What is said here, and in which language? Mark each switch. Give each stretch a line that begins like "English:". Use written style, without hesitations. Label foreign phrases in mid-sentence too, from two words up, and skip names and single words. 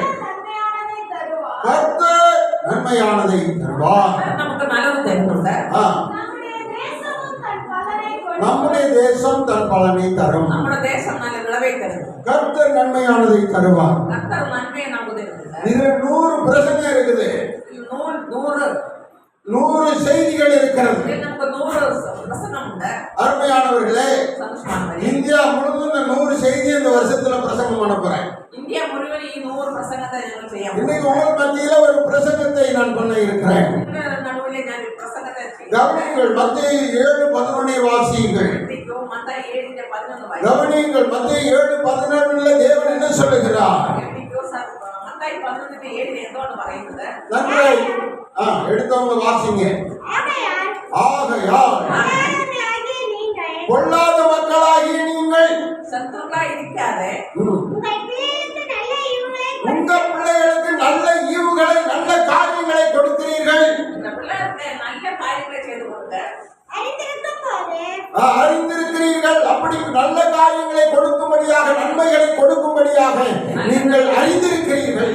Tamil: கர்த்தர் நன்மையானதை தருவார்.
Malayalam: നമുക്ക് നല്ലത് തരുന്നുണ്ട്.
Tamil: நம்முடைய தேசம் தன் பலனை தரும்.
Malayalam: നമ്മുടെ ദേശം നല്ല വിളവെ തരുന്നു.
Tamil: கர்த்தர் நன்மையானதை தருவார்.
Malayalam: കർത്താവ് നന്മയെ നമുക്ക് തരുന്നുണ്ട്.
Tamil: இதுல 100 பிரசங்கம் இருக்குது, 100 செய்திகள் இருக்கிறது.
Malayalam: ഇതിൽ നമുക്ക് 100 പ്രസംഗമുണ്ട്.
Tamil: அருமையானவர்களே,
Malayalam: സന്തോഷമാണവരെ.
Tamil: இந்தியா முழுவதும் இந்த 100 செய்தி இந்த வருஷத்துல பிரசங்கம் பண்ண போறேன்.
Malayalam: ഇന്ത്യ മുഴുവൻ ഈ 100 പ്രസംഗത്തെ ഞങ്ങൾ ചെയ്യാം.
Tamil: இன்னைக்கு உங்கள் மத்தியில ஒரு பிரசங்கத்தை நான் பண்ண இருக்கிறேன்.
Malayalam: നിങ്ങളുടെ നടുവിലെ ഞാൻ ഒരു പ്രസംഗത്തെ ചെയ്യും.
Tamil: கவனியுங்கள். மத்தேயு 7:11 வாசியுங்கள்.
Malayalam: മത്തായി 7:11 വായിക്കാം.
Tamil: கவனியுங்கள். மத்தேயு 7:11 தேவன் என்ன சொல்லுகிறார்?
Malayalam: മത്തായി 11:7 എന്താണ് പറയുന്നത്?
Tamil: நன்மை எடுத்தவங்க வாசிங்க. ஆகையால் பொல்லாத மக்களாகிய நீங்கள்
Malayalam: ശത്രുക്കളായി ഇരിക്കാതെ
Tamil: உங்க பிள்ளைகளுக்கு நல்ல ஈவுகளை, நல்ல காரியங்களை கொடுக்கிறீர்கள். இந்த பிள்ளைகளுக்கு நல்ல காரியங்களை செய்து கொடுங்க. அறிந்திருக்கிறீர்கள். அப்படி நல்ல காரியங்களை கொடுக்கும்படியாக, நன்மைகளை கொடுக்கும்படியாக நீங்கள் அறிந்திருக்கிறீர்கள்.